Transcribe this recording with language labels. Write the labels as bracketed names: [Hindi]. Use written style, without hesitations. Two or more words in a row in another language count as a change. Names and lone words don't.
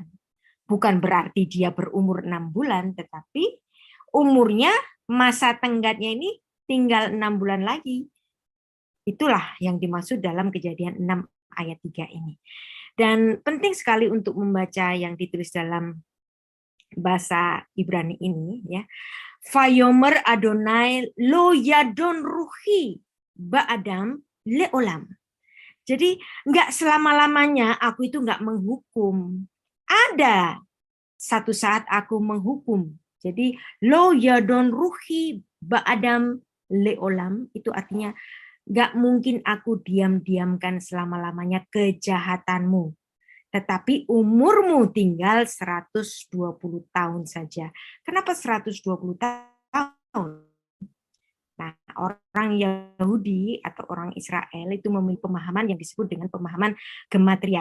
[Indonesian] Bukan berarti dia berumur 6 bulan, tetapi umurnya, masa tenggatnya ini tinggal 6 bulan lagi. Itulah yang dimaksud dalam Kejadian 6 ayat 3 ini. Dan penting sekali untuk membaca yang ditulis dalam bahasa Ibrani ini, ya. [Hebrew] ויאמר אדוני לא ידון רוחי באדם לעולם. [Indonesian] Jadi nggak selama-lamanya aku itu nggak menghukum. Ada satu saat aku menghukum. Jadi [Hebrew] לא ידון רוחי באדם לעולם [Indonesian] itu artinya nggak mungkin aku diam-diamkan selama-lamanya kejahatanmu. Tetapi umurmu tinggal 120 tahun saja. Kenapa 120 tahun? Nah, orang Yahudi atau orang Israel itu memiliki pemahaman yang disebut dengan pemahaman gematria.